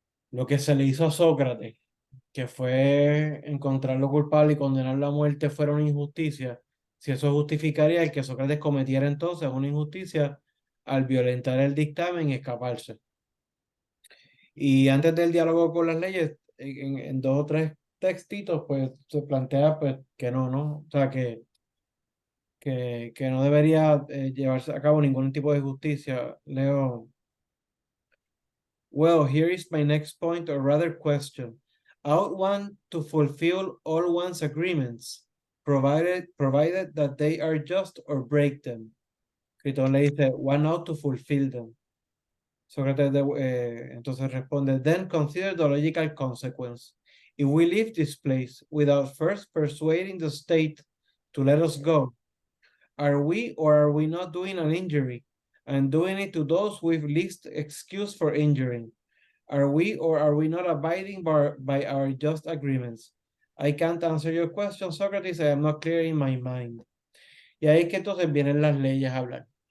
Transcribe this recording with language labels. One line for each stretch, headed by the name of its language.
Spanish: lo que se le hizo a Sócrates, que fue encontrarlo culpable y condenarlo a muerte, fuera una injusticia, si eso justificaría el que Sócrates cometiera entonces una injusticia al violentar el dictamen y escaparse. Y antes del diálogo con las leyes, en dos o tres textitos, pues se plantea pues que no, ¿no? O sea, que no debería llevarse a cabo ningún tipo de justicia. Leo.
English: Well, here is my next point, or rather question. Ought one to fulfill all one's agreements, provided that they are just, or break them?
Spanish: Critón le dice,
English: one ought to fulfill them.
Spanish: Sócrates entonces responde,
English: then consider the logical consequence. If we leave this place without first persuading the state to let us go, are we or are we not doing an injury and doing it to those with least excuse for injuring? Are we or are we not abiding by our just agreements? I can't answer your question, Socrates. I am not clear in my mind.
Spanish: Y ahí es que entonces vienen las leyes a hablar.